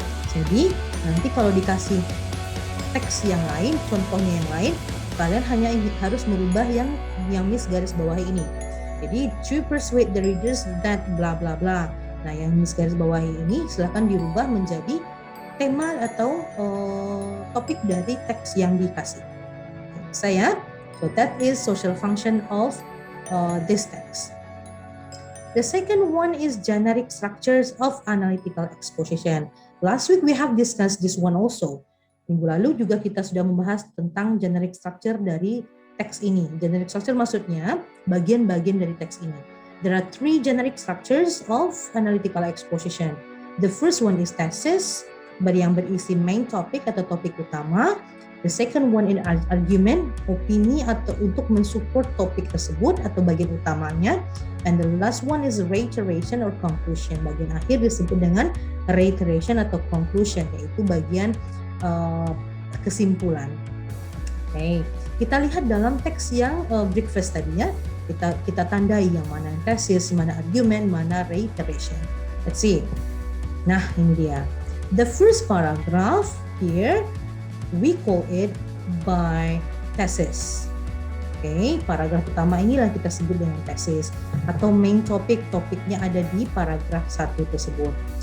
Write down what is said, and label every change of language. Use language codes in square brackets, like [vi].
[id] Jadi nanti kalau dikasih teks yang lain, contohnya yang lain, kalian hanya harus merubah yang Miss garis bawahi ini. [en] Jadi to persuade the readers that bla bla bla. [id] Nah, yang Miss garis bawahi ini silahkan dirubah menjadi tema atau topik dari teks yang dikasih. [en] So that is social function of this text. The second one is generic structures of analytical exposition. Last week we have discussed this one also. [id] Minggu lalu juga kita sudah membahas tentang generic structure dari teks ini. Generic structure maksudnya bagian-bagian dari teks ini. [en] There are 3 generic structures of analytical exposition. The first one is thesis, [id] yang berisi main topic atau topik utama. [en] The second one is argument, [id] opini atau untuk mensupport topik tersebut atau bagian utamanya. [en] And the last one is reiteration or conclusion. [id] Bagian akhir disebut dengan reiteration atau conclusion, yaitu bagian kesimpulan. Oke, kita lihat dalam teks yang breakfast tadinya, kita tandai yang mana thesis, mana argument, mana reiteration. [en] Let's see. [id] Nah, ini dia. [en] The first paragraph here, we call it by thesis. [id] Oke, paragraf utama inilah kita sebut dengan thesis atau main topic, topiknya ada di paragraf 1 tersebut.